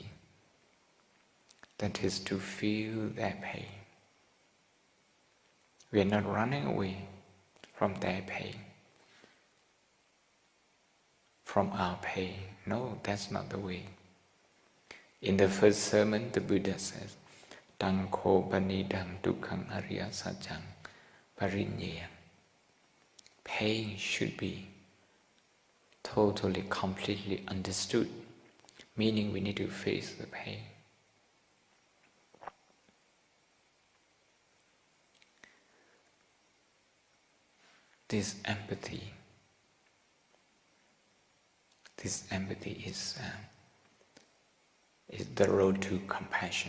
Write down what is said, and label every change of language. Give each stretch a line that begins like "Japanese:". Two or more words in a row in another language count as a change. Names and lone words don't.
English: That is to feel their pain. We are not running away from their pain, from our pain. No, that's not the way. In the first sermon, the Buddha says,
Pali: Tanko panidang dukkhaṃ ariya sajjaṃ pariññeyaṃ.
English: Pain should be totally, completely understood, meaning we need to face the pain. This empathy is the road to compassion.